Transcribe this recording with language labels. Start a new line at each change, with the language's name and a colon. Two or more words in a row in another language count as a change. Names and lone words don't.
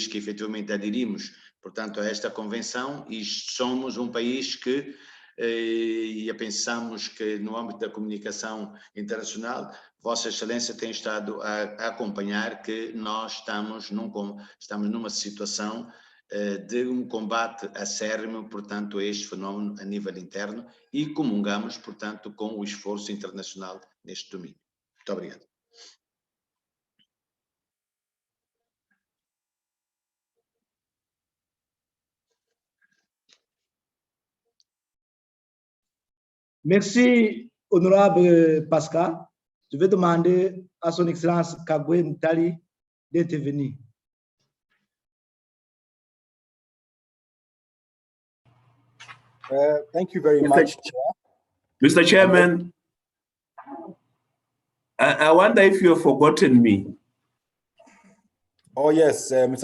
Portuguese: que, efetivamente, aderimos portanto, a esta convenção e somos um país que e pensamos que no âmbito da comunicação internacional, Vossa Excelência tem estado a acompanhar que nós estamos numa situação de um combate acérrimo, portanto, a este fenómeno a nível interno e comungamos, portanto, com o esforço internacional neste domínio. Muito obrigado.
French: Merci, honorable Pascal. Je vais demander à son Excellence Kagwe Ntali d'intervenir.
English: Thank you very much, Chair. Mr. Chairman, I wonder if you have forgotten me. Oh, yes, Mr.